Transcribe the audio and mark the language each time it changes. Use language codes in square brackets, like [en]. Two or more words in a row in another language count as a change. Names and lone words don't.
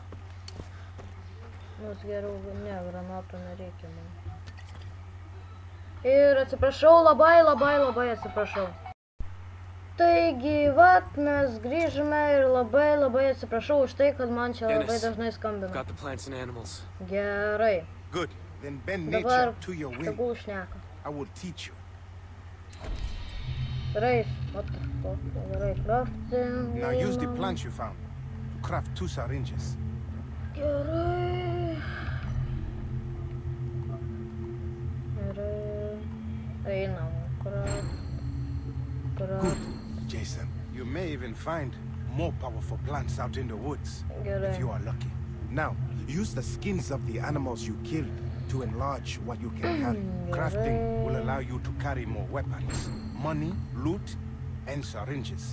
[lt] Nors geriau, ne, granatų nereikia man. Ir atsiprašau, labai atsiprašau. Taigi, vat, mes grįžome ir labai atsiprašau už tai, kad man čia labai dažnai skambina. [en] Got the plants and animals. [lt] Gerai. [en] Good. Then bend [lt] Dabar [en] nature to your will. [lt] tegul šneka. [en] I will teach you. [lt] Gerai, [en] what the fuck, [lt] gerai, crafting. [en] Now use the plants you found to craft 2 syringes. [lt] Gerai. Einam, craft. [en] Good, Jason. You may even find more powerful plants out in the woods if you are lucky. Now, use the skins of the animals you killed to enlarge what you can carry. Crafting will allow you to carry more weapons, money, loot, and syringes.